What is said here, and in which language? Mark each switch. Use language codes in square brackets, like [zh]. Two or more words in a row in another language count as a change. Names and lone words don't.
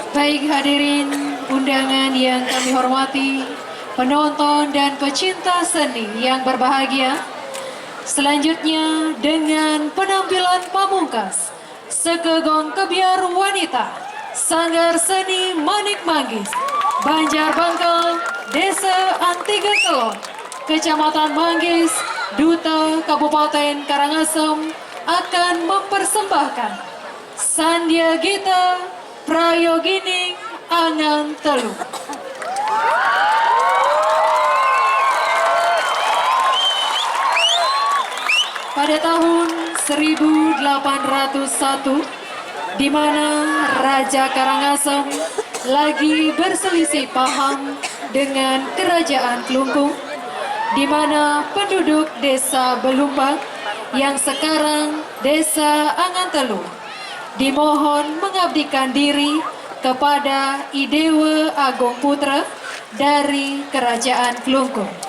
[id] Baik hadirin undangan yang kami hormati, penonton dan pecinta seni yang berbahagia. Selanjutnya dengan penampilan pamungkas, Sekegong Kebiar Wanita, Sanggar Seni Manik Manggis, Banjarbangkal, Desa Antiga Kelon, Kecamatan Manggis, Duta Kabupaten Karangasem akan mempersembahkan Sandya Gita Prayogining Angan Telu. Pada tahun 1801, di mana Raja Karangasem lagi berselisih paham dengan Kerajaan Klungkung, di mana penduduk Desa Belumbang yang sekarang Desa Angan Telu dimohon mengabdikan diri kepada Idewa Agung Putra dari Kerajaan Klungkung.